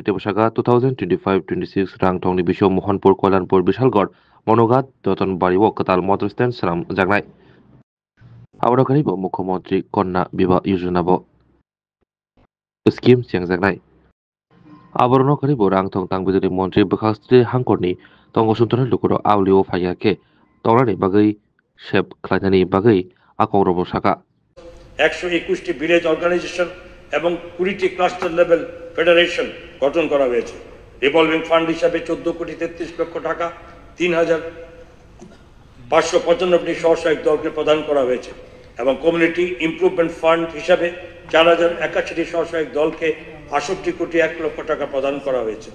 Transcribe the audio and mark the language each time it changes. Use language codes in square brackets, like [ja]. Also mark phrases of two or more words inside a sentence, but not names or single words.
[trp] tebo saka 2025-26 rangthong ni bisho Mohanpur Kolanpur Bishalgor Monogat Doton Bariwo Katal Motor Stand Saram Jagnai Aboni bo Mukhyamantri Konna Biba Yojana bo scheme siang jagnai Aborono karibo rangthong tangbutini mantri Bkhastri Hangkorni tongo suntana lukuro awliwo faiyake tongrani bagai shep khlainani bagai akongrobo saka [bn] 121টি [en] village organisation [bn] এবং 20টি [en] cluster level federation [bn] গঠন করা হয়েছে। [en] revolving fund [bn] হিসাবে 14,33 লক্ষ টাকা 3,595টি স্বসহায়ক দলকে প্রদান করা হয়েছে এবং [en] community improvement fund [bn] হিসাবে 4,081টি স্বসহায়ক দলকে 68,01 লক্ষ টাকা প্রদান করা হয়েছে।